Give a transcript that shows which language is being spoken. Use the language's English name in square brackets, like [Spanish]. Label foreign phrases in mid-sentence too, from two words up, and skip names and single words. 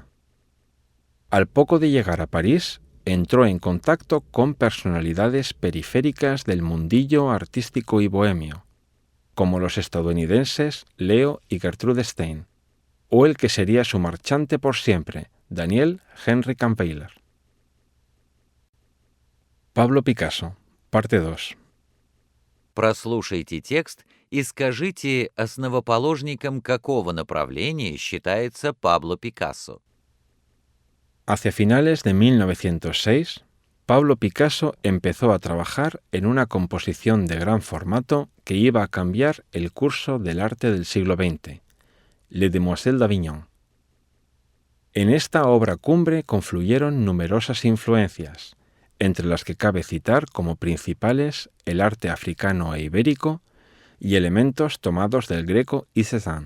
[Spanish] Al poco de llegar a París, entró en contacto con personalidades periféricas del mundillo artístico y bohemio, como los estadounidenses Leo y Gertrude Stein, o el que sería su marchante por siempre, Daniel Henry Kampeiler. Pablo Picasso, parte 2. [Russian] Прослушайте текст и скажите, основоположником какого направления считается Пабло Пикассо. [Spanish] Hacia finales de 1906, Pablo Picasso empezó a trabajar en una composición de gran formato que iba a cambiar el curso del arte del siglo XX, Les Demoiselles d'Avignon. En esta obra cumbre confluyeron numerosas influencias, entre las que cabe citar como principales el arte africano e ibérico y elementos tomados del greco y Cézanne.